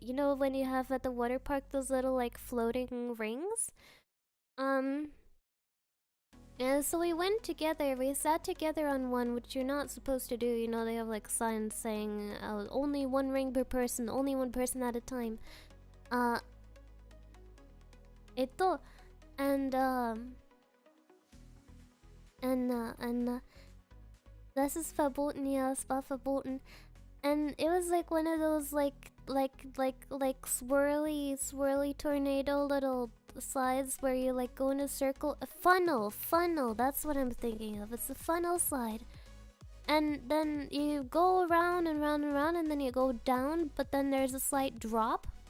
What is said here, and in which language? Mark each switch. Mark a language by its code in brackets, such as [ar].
[en] You know when you have at the water park those little like floating rings? And so we went together, we sat together on one, which you're not supposed to do. You know, they have like signs saying only one ring per person, only one person at a time. [de] And das ist verboten, ja, es war verboten. [en] And it was like one of those like swirly tornado little slides where you like go in a circle. A funnel, that's what I'm thinking of. It's a funnel slide. And then you go around and round and round and then you go down, but then there's a slight drop.